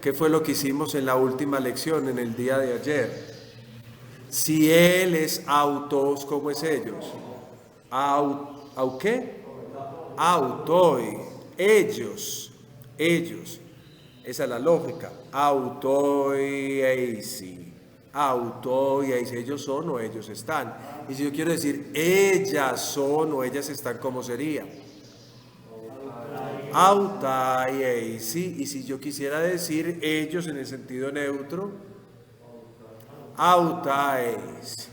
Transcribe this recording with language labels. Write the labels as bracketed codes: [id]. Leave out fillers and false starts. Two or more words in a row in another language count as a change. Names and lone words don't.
[es] ¿Qué fue lo que hicimos en la última lección, en el día de ayer? Si él es autos, ¿cómo es ellos? ¿Au qué? Autoi, ellos. Esa es la lógica. [el] Αὐτοὶ εἰσί. Αὐτοὶ εἰσί. [es] Ellos son o ellos están. Y si yo quiero decir ellas son o ellas están, ¿cómo sería? [el] Αὐταὶ εἰσί. [es] Y si yo quisiera decir ellos en el sentido neutro, autais.